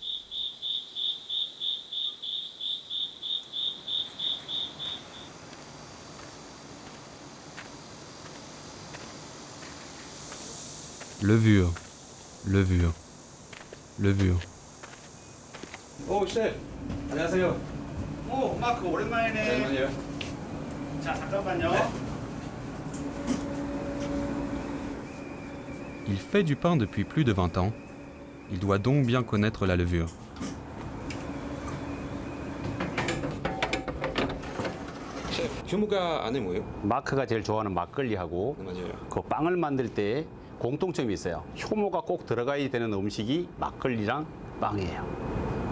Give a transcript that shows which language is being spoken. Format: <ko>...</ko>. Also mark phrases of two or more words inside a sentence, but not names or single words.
<fr>Levure, levure, levure.</fr> <ko>오, 셰프. 안녕하세요. 오, 마크 오랜만이네. 오랜만이에요. 자, 잠깐만요.</ko> <fr>Il fait du pain depuis plus de 20 ans. Il doit donc bien connaître la levure.</fr> <ko>셰프, 휴무가 안에 뭐예요? 마크가 제일 좋아하는 막걸리하고 맞아요. 그 빵을 만들 때 공통점이 있어요. 효모가 꼭 들어가야 되는 음식이 막걸리랑 빵이에요.</ko>